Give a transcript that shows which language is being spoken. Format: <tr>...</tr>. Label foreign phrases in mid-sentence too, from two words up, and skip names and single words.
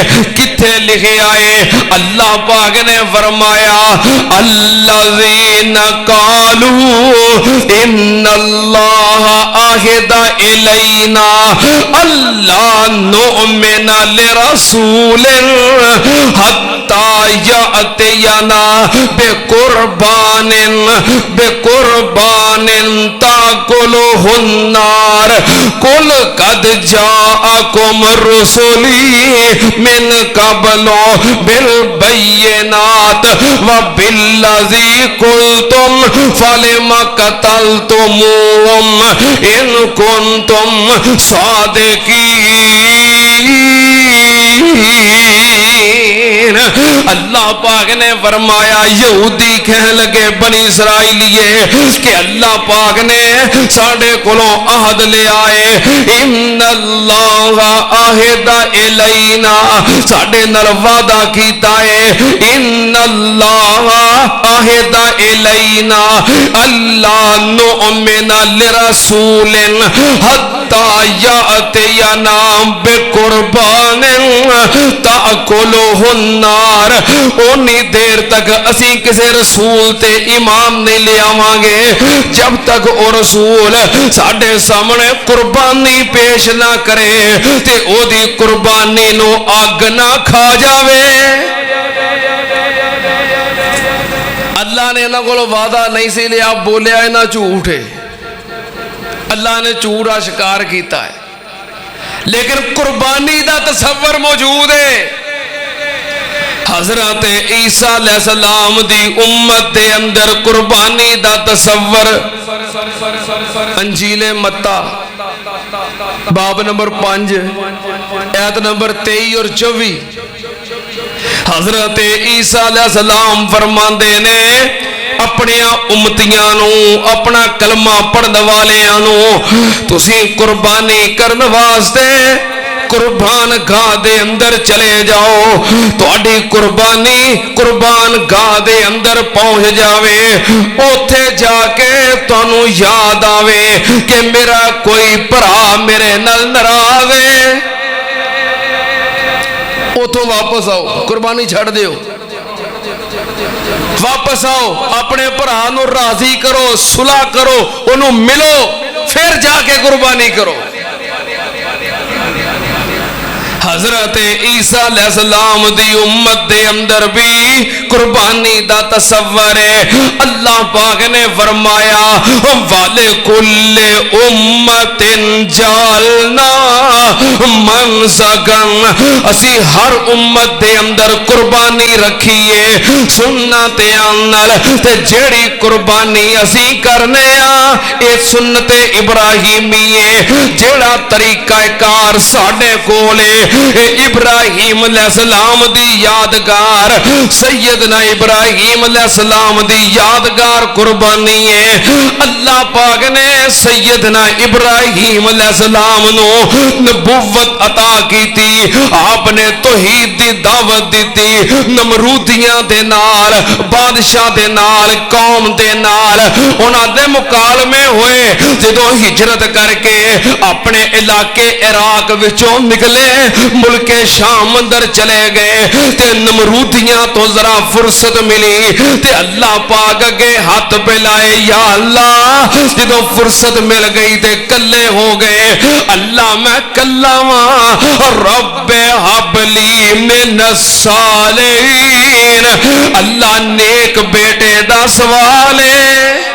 <pa>کتھے لکھے آئے؟ اللہ پاک نے فرمایا</pa> <ar>الذین قالوا ان اللہ عہد الینا اللہ نؤمن لرسول حتی یأتینا بقربان تاکلہ النار قل قد جاءکم رسلی من قبل بالبینات وبالذی قلتم فلم قتلتموہم ان کنتم صادقین۔</ar> <pa>اللہ پاک نے فرمایا یہودی کہنے لگے بنی اسرائیلیے کہ اللہ پاک نے ساڑھے کلوں عہد لے آئے،</pa> <ar>ان اللہ عہد الینا،</ar> <pa>ساڑھے نر وعدہ کیتا ہے،</pa> <ar>ان اللہ عہد الینا اللہ نؤمن لرسول حتی یأتینا بقربان تأکلہ النار،</ar> <pa>اونی دیر تک اسی کسے رسول تے امام نہیں لے آوانگے جب تک او رسول ساڑھے سامنے قربانی پیش نہ کرے تے او دی قربانی نو آگ نہ کھا جاوے۔ اللہ نے انہاں کو وعدہ نہیں سی لیا، بولیا انہاں جھوٹے، اللہ نے جھوٹا شکار کیتا ہے، لیکن قربانی دا تصور موجود ہے۔ حضرت عیسیٰ علیہ السلام دی امت دے اندر قربانی دا تصور انجیل متی باب نمبر 5 آیت نمبر 23 اور 24 حضرت عیسیٰ علیہ السلام فرماندے نے اپنے امتیاں نو، اپنا کلمہ پڑھنے والیاں نو تسی قربانی کرنے واسطے قربان گاہ دے اندر چلے جاؤ، تواڈی قربانی قربان گاہ دے اندر پہنچ جاوے، اوتھے جا کے تانوں یاد آوے کہ میرا کوئی بھرا میرے نال ناراض ہے، اوتھوں واپس آؤ، قربانی چھڑ دیو، واپس آؤ، اپنے بھرا نو راضی کرو، صلح کرو، انہوں ملو، پھر جا کے قربانی کرو۔ حضرت عیسیٰ علیہ السلام دی امت دے اندر بھی قربانی دا تصور ہے۔ اللہ پاک نے فرمایا</pa> <ar>وَلِكُلِّ أُمَّةٍ جَعَلْنَا مَنْسَكًا،</ar> <pa>اسی ہر امت دے اندر قربانی رکھیے سنت اندر، تے جیڑی قربانی اسی کرنے اے سنت ابراہیمی ہے، جیڑا طریقہ کار ساڑھے کولے ابراہیم علیہ السلام دی یادگار سیدنا ابراہیم علیہ السلام دی یادگار قربانی ہے اللہ پاک نے سیدنا ابراہیم علیہ السلام نو نبوت عطا کی تھی آپ نے توحید دی دعوت دیتی نمرودیاں دے نال بادشاہ دے نال قوم دے نال انہاں دے مکالمے ہوئے جدوں ہجرت کر کے اپنے علاقے عراق وچوں نکلے ملک شام اندر چلے گئے تے نمرودیاں تو ذرا فرصت ملی تے اللہ پاک اگے ہاتھ پہ لائے یا اللہ جدوں فرصت مل گئی تے کلے ہو گئے اللہ میں کلا واں</pa> <ar>رب ہب لی من الصالحین</ar> <pa>اللہ نیک بیٹے دا سوال ہے</pa>